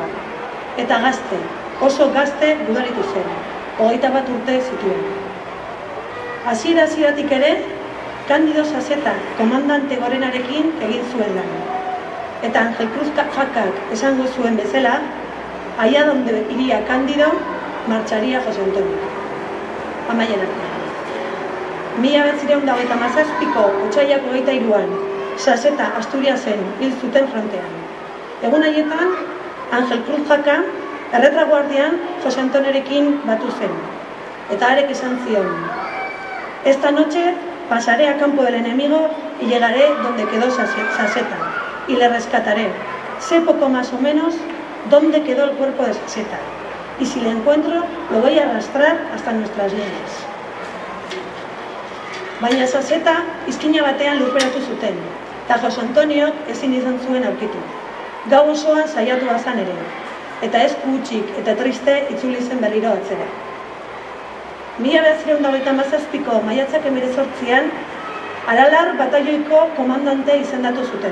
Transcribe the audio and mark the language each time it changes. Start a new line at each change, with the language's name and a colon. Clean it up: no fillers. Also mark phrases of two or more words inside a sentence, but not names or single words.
Basque: Eta gazte, oso gazte gudaritu zen, 21 urte zituen. Hasieratik ere, Candido Saseta komandante gorenarekin egin zuen lan. Eta Angel Cruz Jakak esango zuen bezala,
Spanish: allá donde iría Candido, marcharía Jose Antonio.
Basque: Amaien artean. 1927ko otsailak 23an, Saseta Asturiasen hil zuten frontean. Egun haietan, Angel Cruz Jaka erretraguardian Jose Antoniorekin batu zen. Eta harek esan zion:
Spanish: esta noche pasaré a campo del enemigo y llegaré donde quedó Saseta y le rescataré. Sé poco más o menos dónde quedó el cuerpo de Saseta y si le encuentro lo voy a arrastrar hasta nuestras líneas.
Basque: Baina Saseta izkina batean lurperatu zuten, eta Jose Antonio ezin izan zuen aurkitu. Gau osoan saiatu bazan ere, eta ez hutsik eta triste itzuli zen berriro atzera. 1927ko maiatzak 18an, Aralar batailoiko komandante izendatu zuten.